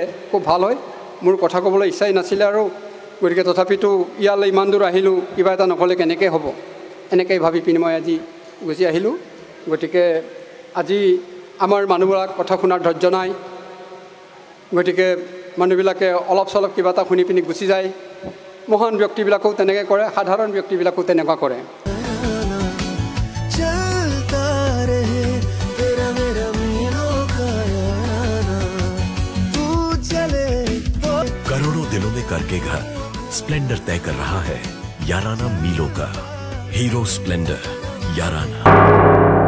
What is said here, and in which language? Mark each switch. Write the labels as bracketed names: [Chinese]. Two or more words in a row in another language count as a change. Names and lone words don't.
[Assamese] খুব ভাল হয় মোৰ কথা ক'বলৈ ইচ্ছাই নাছিলে আৰু গতিকে তথাপিতো ইয়ালৈ ইমান দূৰ আহিলোঁ কিবা এটা নক'লে কেনেকৈ হ'ব এনেকৈ ভাবি পিনি মই আজি গুচি আহিলোঁ গতিকে আজি আমাৰ মানুহবিলাক কথা শুনাৰ ধৈৰ্য নাই গতিকে মানুহবিলাকে অলপ চলপ কিবা এটা শুনি পিনি গুচি যায় মহান ব্যক্তিবিলাকেও তেনেকৈ কৰে সাধাৰণ ব্যক্তিবিলাকেও তেনেকুৱা কৰে [Hindi] करोड़ों दिनों में करके घर स्प्लेंडर तय कर रहा है याराना मीलों का हीरो स्प्लेंडर याराना।